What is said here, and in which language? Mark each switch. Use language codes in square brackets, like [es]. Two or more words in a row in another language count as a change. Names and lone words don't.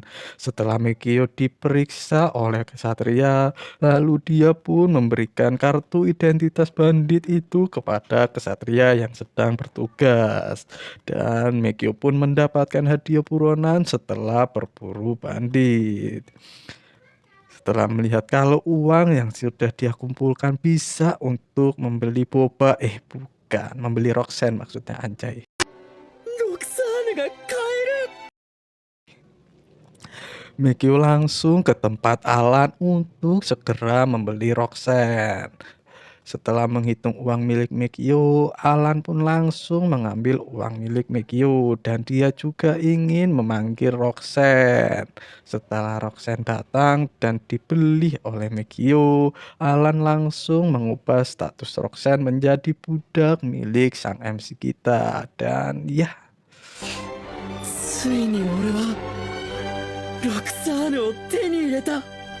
[id] Setelah Meikyo diperiksa oleh kesatria, lalu dia pun memberikan kartu identitas bandit itu kepada kesatria yang sedang bertugas. Dan Meikyo pun mendapatkan hadiah buronan setelah berburu bandit. Setelah melihat kalau uang yang sudah dia kumpulkan bisa untuk membeli boba, bukan, membeli Roxanne maksudnya, anjay. [ja] ロクサーヌが買える [id] Meikyo langsung ke tempat Alan untuk segera membeli Roxanne. Setelah menghitung uang milik Meikyo, Alan pun langsung mengambil uang milik Meikyo dan dia juga ingin memanggil Roxanne. Setelah Roxanne datang dan dibeli oleh Meikyo, Alan langsung mengubah status Roxanne menjadi budak milik sang MC kita. Dan ya, [ja] ついに俺はロクサーヌを手に入れた